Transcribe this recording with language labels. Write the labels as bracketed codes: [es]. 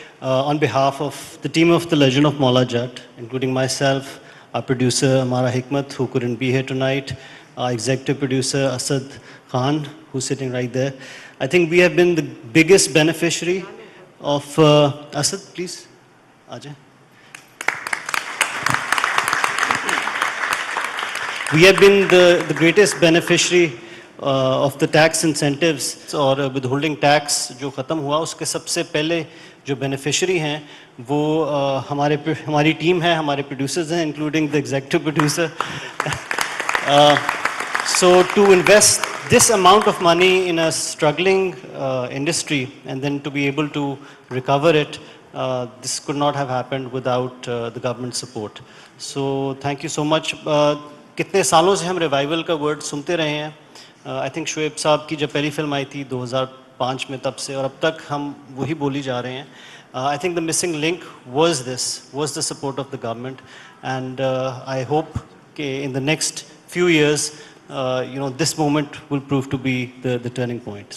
[en] On behalf of the team of The Legend of Maula Jat, including myself, our producer Amara Hikmat, who couldn't be here tonight, our executive producer Asad Khan, who's sitting right there, I think we have been the biggest beneficiary of Asad, please, Ajay. We have been the greatest beneficiary of the tax incentives [ur] اور withholding tax جو ختم ہوا اس کے سب سے پہلے جو beneficiary ہیں وہ ہماری ٹیم ہے, ہمارے پروڈیوسرز ہیں, including [en] the executive producer. So to invest this amount of money in a struggling industry and then to be able to recover it, this could not have happened without the government support. So thank you so much. [ur] کتنے سالوں سے ہم revival کا word سنتے رہے ہیں. [en] I think [ur] Shoaib صاحب کی جب پہلی فلم آئی تھی 2005 میں, تب سے اور اب تک ہم وہی بولی جا رہے ہیں. [en] I think the missing link was the support of the government, and I hope کہ in the next few years, this moment will prove to be the turning point.